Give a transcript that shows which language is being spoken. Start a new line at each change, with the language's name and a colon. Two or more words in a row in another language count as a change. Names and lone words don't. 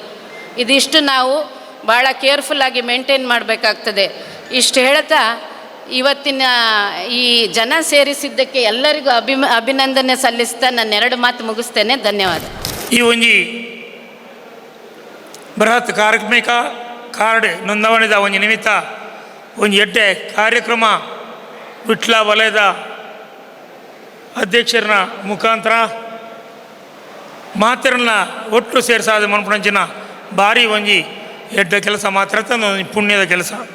Kannada: ಇದಿಷ್ಟು ನಾವು ಭಾಳ
English: carefulಆಗಿ maintain
Kannada: ಮಾಡಬೇಕಾಗ್ತದೆ. ಇಷ್ಟು ಹೇಳ್ತಾ ಇವತ್ತಿನ ಈ ಜನ ಸೇರಿಸಿದ್ದಕ್ಕೆ ಎಲ್ಲರಿಗೂ ಅಭಿನಂದನೆ ಸಲ್ಲಿಸ್ತಾ ನನ್ನ 2 ಮಾತು ಮುಗಿಸ್ತೇನೆ. ಧನ್ಯವಾದ.
Tulu: ಈ ಒಂಜಿ ಬೃಹತ್ ಕಾರ್ಮಿಕ ಕಾರ್ಡ್ ನೋಂದಣಿದ ಒಂಜಿ ನಿಮಿತ್ತ ಒಂಜಿ ಎಡ್ಡೆ ಕಾರ್ಯಕ್ರಮ ವಿಟ್ಲ ವಲಯದ ಅಧ್ಯಕ್ಷರನ ಮುಖಾಂತರ ಮಾತ್ರನ್ನ ಒಟ್ಟು ಸೇರಿಸಾದ ಮನ್ಪುಣಂಚಿನ ಭಾರಿ ಒಂಜಿ ಎಡ್ಡ ಕೆಲಸ ಮಾತ್ರ ಒಂದು ಪುಣ್ಯದ ಕೆಲಸ.